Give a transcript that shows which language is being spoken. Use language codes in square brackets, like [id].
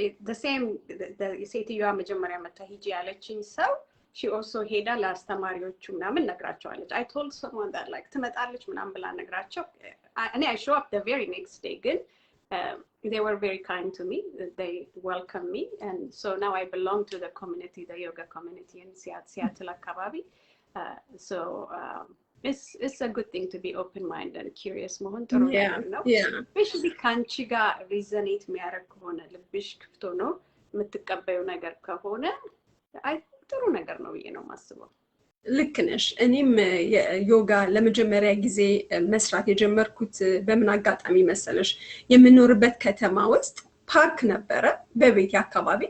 [en] The same the [am] ሴትዮዋ መጀመሪያ መታ ሂጂ ያለችኝ ሰው [en] she also [am] ሄዳ ለአስተማሪዎቹ ምናምን ነግራቸዋለች. [en] I told someone that like [am] ትመጣለች ምናምን ብላ ነግራቸው እኔ [en] I show up the very next day. ግን they were very kind to me. They welcomed me and so now I belong to the community, the yoga community in Seattle አካባቢ. So it's a good thing to be open minded and curious [am] መሆን ጥሩ ነው. especially ካንቺ ጋር resonate የሚያደርግ ከሆነ ልብሽ ክፍት ሆኖ የምትቀበዩ ነገር ከሆነ ጥሩ ነገር ነው ብዬ ነው የማስበው. ልክ ነሽ. እኔም ዮጋ ለመጀመሪያ ጊዜ መስራት የጀመርኩት በምን አጋጣሚ መሰለሽ የምኖርበት ከተማ ውስጥ ፓርክ ነበረ በቤት አካባቢ.